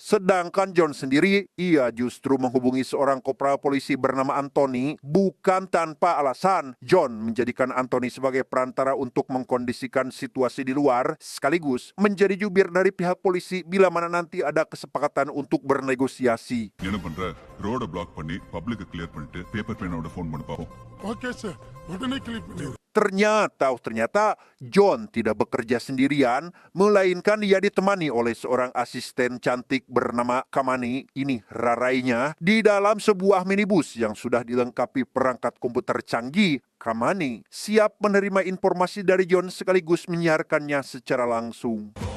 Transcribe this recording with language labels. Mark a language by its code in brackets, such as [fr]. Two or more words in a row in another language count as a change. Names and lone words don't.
[id] Sedangkan John sendiri, ia justru menghubungi seorang kopral polisi bernama Anthony. Bukan tanpa alasan, John menjadikan Anthony sebagai perantara untuk mengkondisikan situasi di luar, sekaligus menjadi jubir dari pihak polisi bila mana nanti ada kesepakatan untuk bernegosiasi. [ta] என்ன பண்ற? [en] road block [ta] பண்ணி [en] public clear [ta] பண்ணிட்டு [en] paper pen phone [ta] பண்ணி பாப்போம். [en] okay sir, [ta] உடனே கிளிக் பண்ணிடுறேன். [id] Ternyata John tidak bekerja sendirian, melainkan ia ditemani oleh seorang asisten cantik bernama Kamani, ini rarainya, di dalam sebuah minibus yang sudah dilengkapi perangkat komputer canggih. Kamani siap menerima informasi dari John sekaligus menyiarkannya secara langsung.